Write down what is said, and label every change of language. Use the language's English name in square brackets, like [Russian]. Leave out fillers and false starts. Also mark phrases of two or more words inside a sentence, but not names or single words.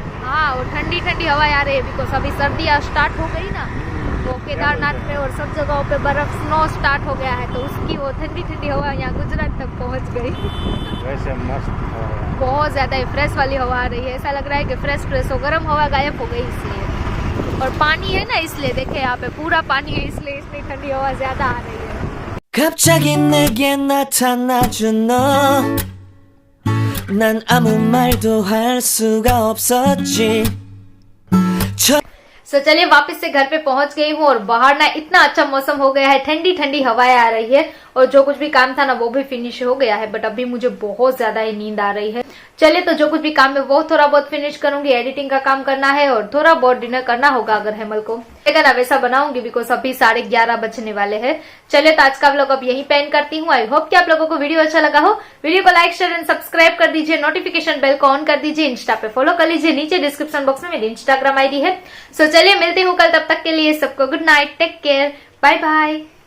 [Hindi] हाँ और ठंडी ठंडी हवा आ रही है, बिकॉज अभी सर्दियाँ स्टार्ट हो गई ना, तो केदारनाथ में और सब जगहों पे बर्फ [English] snow start [Hindi] हो गया है, तो उसकी वो ठंडी ठंडी हवा यहाँ गुजरात तक पहुँच गई। वैसे मस्त हवा है। बहुत ज़्यादा ही फ्रेश वाली हवा आ रही है, ऐसा लग रहा है कि [English] fresh fresh [Hindi] हो, गर्म हवा गायब हो गई इसलिए। और पानी है ना इसलिए, देखे यहाँ पे पूरा पानी है इसलिए इतनी ठंडी हवा ज़्यादा आ रही है। [Korean] 갑자기 내게 나타나준 너 난 아무 말도 할 수가 없었지 [Hindi] सो चलिए वापस से घर पे पहुंच गई हूँ और बाहर ना इतना अच्छा मौसम हो गया है, ठंडी ठंडी हवाएं आ रही है और जो कुछ भी काम था ना वो भी फिनिश हो गया है, बट अभी मुझे बहुत ज्यादा ही नींद आ रही है। चलिए तो जो कुछ भी काम है वो थोड़ा बहुत फिनिश करूंगी, एडिटिंग का काम करना है और थोड़ा बहुत डिनर करना होगा अगर हेमल को लेकर ना वैसा बनाऊंगी, बिकॉज अभी 11:30 बजने वाले हैं। चलिए तो आज का व्लॉग अब यहीं पेंड करती हूँ। [English] I hope [Hindi] कि आप लोगों को वीडियो अच्छा लगा हो। वीडियो को [English] like share and subscribe [Hindi] कर दीजिए, [English] notification bell [Hindi] को ऑन कर दीजिए, इंस्टा पे फॉलो कर लीजिए, नीचे [English] description box [Hindi] में मेरी [English] Instagram ID [Hindi] है। सो चलिए मिलती हूँ कल, तब तक के लिए सबको [English] good night, take care, bye bye.